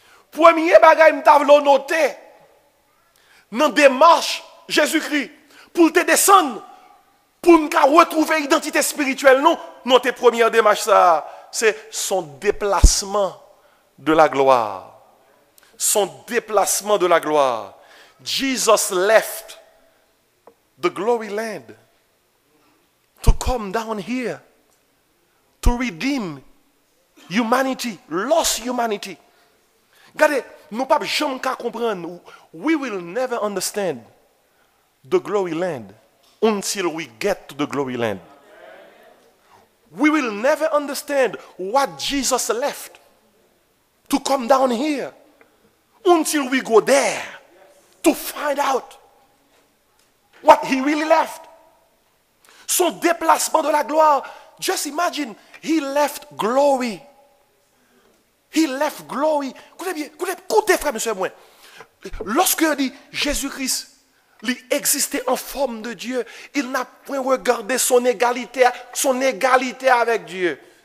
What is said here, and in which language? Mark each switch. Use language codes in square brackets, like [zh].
[fr] Premier bagage, je t'avais noté dans la démarche Jésus-Christ pour te descendre, pour nous retrouver l'identité spirituelle. Non, notre première démarche, ça, c'est son déplacement de la gloire. Son déplacement de la gloire. [en] Jesus left the glory land to come down here to redeem humanity, lost humanity. [fr] Regardez, nous ne pouvons jamais comprendre. [en] We will never understand the glory land until we get to the glory land. We will never understand what Jesus left to come down here until we go there to find out what he really left. [fr] Son déplacement de la gloire. [en] Just imagine, he left glory. He left glory. [fr] Écoutez bien, écoutez frère, monsieur, moi. Lorsque dit Jésus-Christ, il existait en forme de Dieu, il n'a point regardé son égalité avec Dieu.